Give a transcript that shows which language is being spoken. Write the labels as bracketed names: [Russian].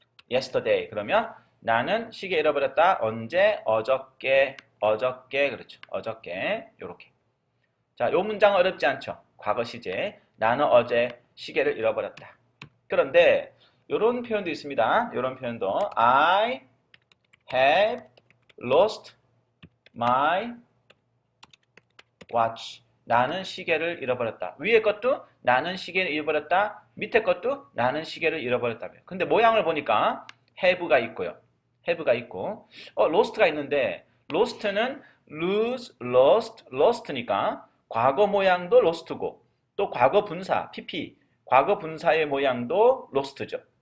[English] yesterday. [Korean] 그러면 나는 시계 잃어버렸다. 언제? 어저께. 그렇죠. 어저께. 요렇게. 자, 요 문장 어렵지 않죠? 과거 시제. 나는 어제 시계를 잃어버렸다. 그런데 요런 표현도 있습니다. 요런 표현도 [English] I have lost my watch. [Korean] 나는 시계를 잃어버렸다. 위에 것도 나는 시계를 잃어버렸다. 밑에 것도 나는 시계를 잃어버렸다며. 근데 모양을 보니까 have가 있고요. have가 있고 lost가 있는데 lost는 lose, lost, lost니까 과거 모양도 lost고 또 과거 분사, pp, 과거 분사의 모양도 lost죠.